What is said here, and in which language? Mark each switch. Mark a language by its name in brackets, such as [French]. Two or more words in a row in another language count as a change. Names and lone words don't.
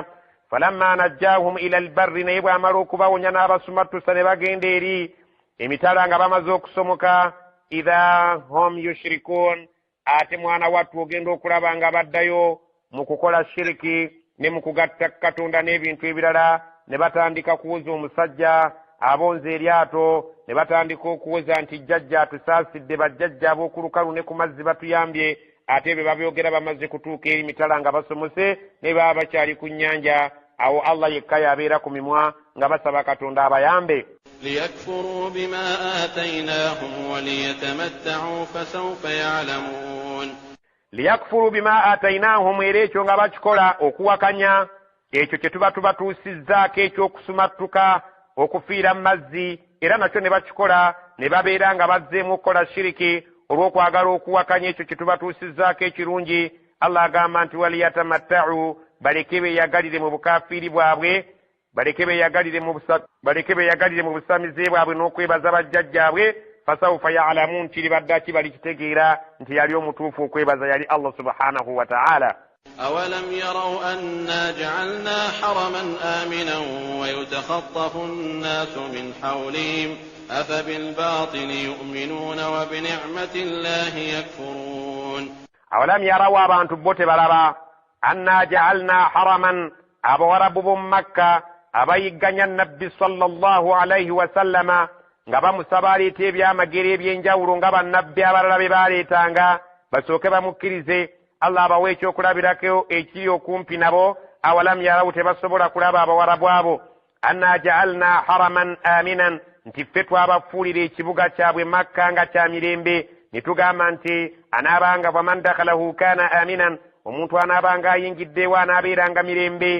[Arabic] فلما نجاهم إلى البر, [Ganda] naye bw'amala okubawonya n'abasumattusa ne bagenda eri emitala nga bamaze okusomoka, [Arabic] إذا هم يشركون, [Ganda] ate mwana wattu ogenda okulaba nga baddayo mu kukola shiriki ne mu kugatta Katonda n'ebintu ebirala, ne batandika kuwoza omusajja abonze eryato, ne batandika okuwoza nti jjajja atusaasidde, bajjajja ab'oku lukalu ne ku mazzi batuyambye. Ate be babyogera bamaze kutuuka eri mitala nga basomose ne baba bakyali ku nnyanja, awo Allah yekka yabeera ku mimwa nga basaba Katonda abayambe. [Arabic] ليكفروا بما آتيناهم وليتمتعوا فسوف يعلمون. ليكفروا بما آتيناهم, [Ganda] era ekyo nga bakikola okuwakanya ekyo kye tuba tubatuusizzaako ekyokusumattuka okufiira mu mazzi, era nakyo ne bakikola ne babeera nga bazzeemu okukola shiriki olw'okwagala okuwakanya ekyo kye tubatuusizzaako ekirungi. Allah agamba nti waliyatamatta'u, baleke beeyagalire mu bukafiiri bwabwe, baleke beeyagalire mu busamize bwabwe n'okwebaza bajjajjaabwe. [Arabic] فسوف يعلمون, [Ganda] kiribadda kibalikitegeera nti yali omutuufu okwebaza yali Allah [Arabic] سبحانه وتعالى. أولم يروا أنا جعلنا حرما آمنا ويتخطف الناس من حولهم أفبالباطل يؤمنون وبنعمة الله يكفرون. أولم [Ganda] يروا abantu bote balaba [Arabic] أنا جعلنا حرما [Ganda] abawarabu b'omu Makka abayigganya Nabbi [Arabic] صلى الله عليه وسلم [Ganda] nga bamusaba aleeta ebyamagero eby'enjawulo nga bannabbi abalala be baaleetanga basooke bamukkirize. Allah abawa ekyokulabirako ekiri okumpi nabo. [Arabic] أولم يروا, [Ganda] tebasobola kulaba abawarabu abo, [Arabic] أنا جعلنا حرما آمنا, [Ganda] nti ffe twabafuulira ekibuga kyabwe Makka nga kya mirembe, ne tugamba nti anaabanga [Arabic] فمن دخله كان آمنا, [Ganda] omuntu anaabanga ayingiddewo anaabeeranga mirembe.